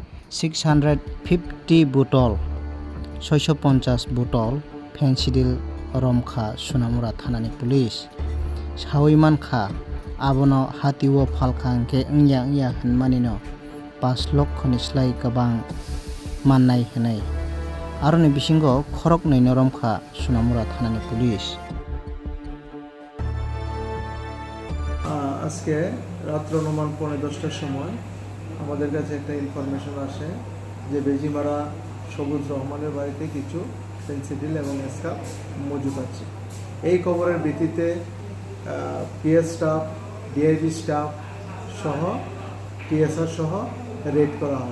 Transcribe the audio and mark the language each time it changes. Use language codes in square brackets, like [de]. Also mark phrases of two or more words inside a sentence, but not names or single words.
[trp] 650 botol 650 botol fensidil romkha Sunamura Thanani police sawiman kha abono hatiwo phalkha hingke wngya hinmani no 5 lakh ni slai kabang mannai hinai aroni bisingo khorok nei noromkha Sunamura Thanani police [bn] আজকে রাত্র অনুমান 10:15টার সময় আমাদের কাছে একটা ইনফরমেশন আসে যে বেজিমারা সবুজ রহমানের বাড়িতে কিছু ফেন্সিডিল এবং স্কাপ মজুদ আছে। এই খবরের ভিত্তিতে [en] PS staff, DIB staff [bn] সহ টিএসআর সহ রেড করা হয়।